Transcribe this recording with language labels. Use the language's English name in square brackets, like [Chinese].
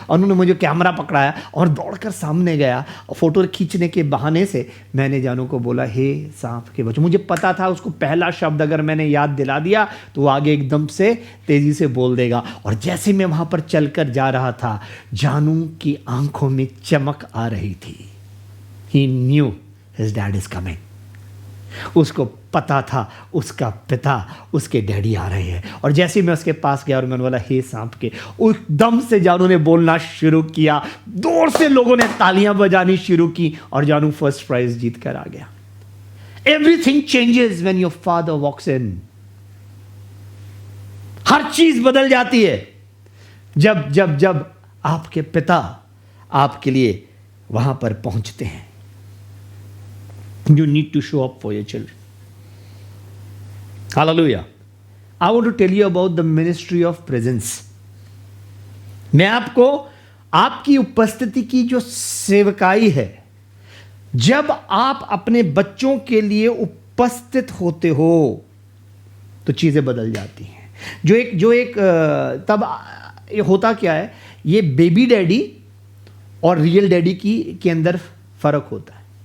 [Hindi] अनु ने मुझे कैमरा पकड़ाया और दौड़कर सामने गया। फोटो खींचने के बहाने से मैंने जानू को बोला, हे सांप के बच्चों। मुझे पता था उसको पहला शब्द अगर मैंने याद दिला दिया तो वो आगे एकदम से तेजी से बोल देगा। और जैसे मैं वहां पर चलकर जा रहा था, जानू की आंखों में चमक आ रही थी। [English] He knew his dad is coming. [Hindi] उसको पता था उसका पिता, उसके डैडी आ रहे हैं। और जैसे ही मैं उसके पास गया और मैंने बोला, हे सांप के, एकदम से जानू ने बोलना शुरू किया। दूर से लोगों ने तालियां बजानी शुरू की और जानू फर्स्ट प्राइज जीत कर आ गया। [English] Everything changes when your father walks in. [Hindi] हर चीज बदल जाती है जब जब जब आपके पिता आपके लिए वहां पर पहुंचते हैं। [English] You need to show up for your children. Hallelujah. I want to tell you about the ministry of presence. [Hindi] मैं आपको आपकी उपस्थिति की जो सेवकाई है, जब आप अपने बच्चों के लिए उपस्थित होते हो तो चीजें बदल जाती हैं। जो एक तब होता क्या है, ये बेबी डैडी और रियल डैडी के अंदर फर्क होता है।